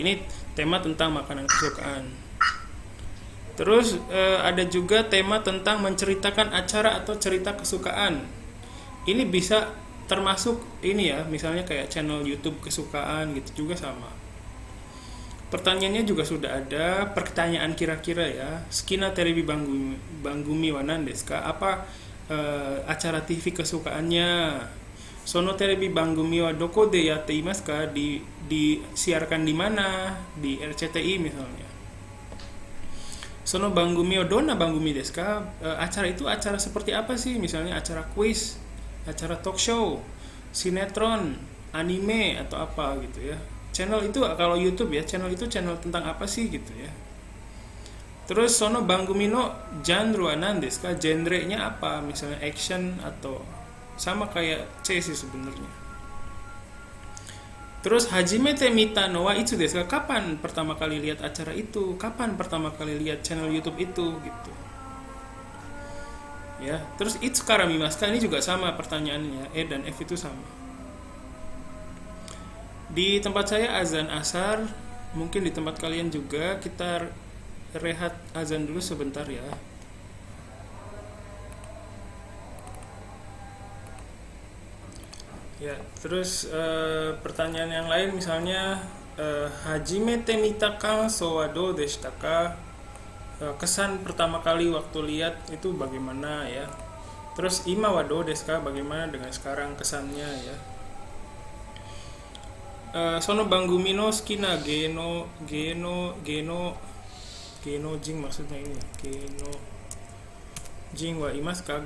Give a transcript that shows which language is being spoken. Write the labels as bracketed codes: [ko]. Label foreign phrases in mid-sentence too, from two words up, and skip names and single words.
[id] Ini tema tentang makanan kesukaan. Terus ada juga tema tentang menceritakan acara atau cerita kesukaan. Ini bisa termasuk ini ya, misalnya kayak channel YouTube kesukaan gitu juga sama. Pertanyaannya juga sudah ada, pertanyaan kira-kira ya. [ja] 好きなテレビ番組は何ですか? [id] Apa acara TV kesukaannya? [ja] そのテレビ番組はどこでやっていますか? [id] Disiarkan di mana? Di RCTI misalnya. [ja] その番組はどんな番組ですか? [id] Acara itu acara seperti apa sih? Misalnya acara kuis, acara [en] talk show, [id] sinetron, anime atau apa gitu ya. Channel itu kalau YouTube ya, channel itu channel tentang apa sih gitu ya. [ja] Terus その番組のジャンルは何ですか? [id] Genrenya apa? Misalnya action atau sama kayak C sih sebenarnya. [ja] Terus 初めて見たのはいつですか? [id] Kapan pertama kali lihat acara itu? Kapan pertama kali lihat channel YouTube itu gitu. Ya, terus [ja] いつから見ますか? [id] Ini juga sama pertanyaannya, E dan F itu sama. Di tempat saya azan asar, mungkin di tempat kalian juga. Kita rehat azan dulu sebentar ya. Ya, terus pertanyaan yang lain misalnya [ja] 初めて見た感想はどうでしたか? [id] Kesan pertama kali waktu lihat itu bagaimana ya. [ja] Terus 今はどうですか? [id] Bagaimana dengan sekarang kesannya ya. [ja] その番組の好きな芸能人, [id] maksudnya ini [ja] 芸能人はいますか?